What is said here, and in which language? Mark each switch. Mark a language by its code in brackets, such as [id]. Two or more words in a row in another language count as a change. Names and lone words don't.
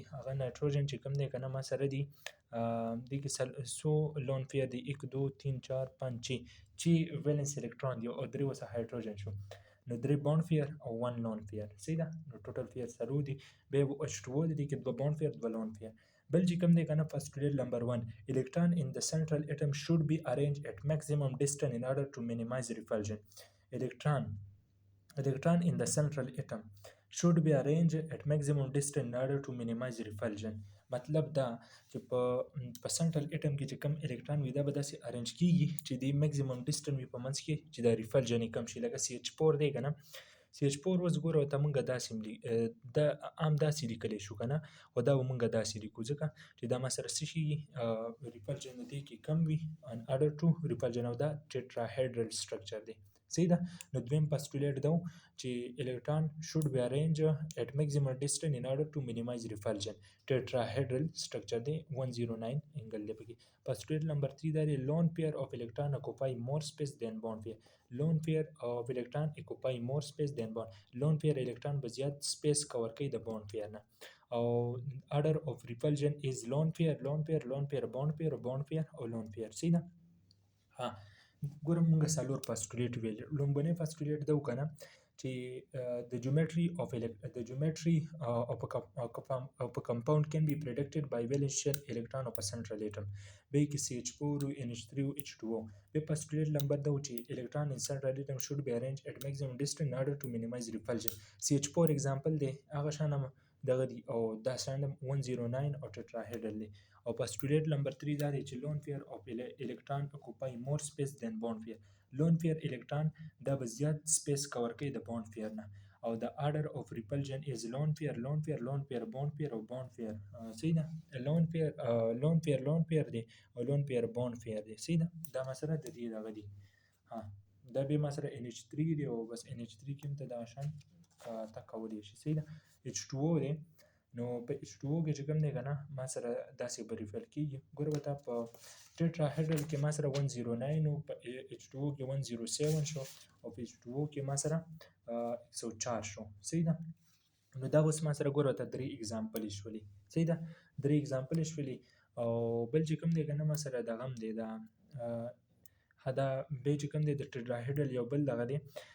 [ps] هغه نایتروجن چې کوم دی که نه ما سره دی دې کې 100 [en] lone pair [ps] دی، 1 2 3 4 5 6 [en] valence electron [ps] دی او 3 ورسره هایدروجن شو. نو 3 [en] bond pair [ps] او 1 [en] lone pair. [ps] صحیح ده. نو ټوټل فیر 4 دی. بیا H2O دی، دې کې 2 [en] bond pair [ps] 2 [en] lone pair. [ps] بل چې کوم دی که نه [en] postulate number 1 electron in the central atom should be arranged at maximum distance in order to minimize repulsion. Electron in the central atom should be arranged at maximum distance in order to minimize repulsion. [ps] مطلب دا چې په [en] central atom [ps] کې چې کم الکترون وي دا به داسې ارینج کیږي چې د [en] maximum distance [ps] وي په منځ کې چې دا ریفلژن یې کم شي. لکه CH4 دی که نه، CH4 اوس ګوره ورته مونږ داسې دا عام داسې لیکلی شو که نه، خو دا به مونږ داسې لیکو ځکه چې دا ما سره څه شي ریفلژن د دې کې کم وي [en] in order to repulsion [ps] او دا [en] tetrahedral structure [ps] دی. [en] صحیح ده. [ps] نو دویم پاسټولیټ دا چې [en] electron should be arrange at maximum distance in order to minimize repulsion. tetrahedral structure [ps] دی. 109 انګل دی پکې. [en] postulate number 3 [ps] دا دی [en] lone pair of electron occupy more space than bond pair. lone pair of electron occupy more space than bond. lone pair [ps] الکترون به زیات سپیس کور کوي د [en] bond pair [ps] نه. [en] او order of repulsion is lone pair lone pair lone pair bond pair bond pair او lone pair. [ps] صحیح ده. ها ګوره مونږ 4 پاسټولیټ ویل. لومبنی پاسټولیټ دا وکنه چې [en] the geometry of a compound can be predicted by valence shell electron of a central atom. [ps] به کې CH4 NH3 H2O. [en] به postulate number [ps] دا چې [en] electron in central atom should be arranged at maximum distance in order to minimize repulsion. [ps] CH4 example دی هغه شان دغه دی او دا ساندم 109 او ټټراهیډرل دی او پاستولیټ نمبر 3 دا دی چې [en] lone pair of electron occupy more space than bond pair lone pair electron [ps] دا به زیات سپیس کور کوي د [en] bond pair [ps] نه [en] او د order of repulsion is lone pair lone pair lone pair bond pair او bond pair صحیح ده lone pair [ps] دی او [en] lone pair bond pair [ps] دی صحیح ده دا مسله د دې دغه دی ها دا به مسله NH3 دی او بس NH3 کې ته دا شان تا کولی شي صحیح ده H2O دی نو په H2O کې چې کوم دی کنه ما سره داسې به ریفل کیږي ګوره به تا په ټیټراهیډرل کې ما سره 109 او په H2O کې 107 شو او په H2O کې ما سره 104 شو صحیح ده نو دا اوس ما سره ګوره ته درې اگزامپل شولې صحیح ده درې اگزامپل شولې او بل چې کوم دی کنه ما سره دغه هم دی دا دا به چې کوم دی د ټیټراهیډرل یو بل دغه دی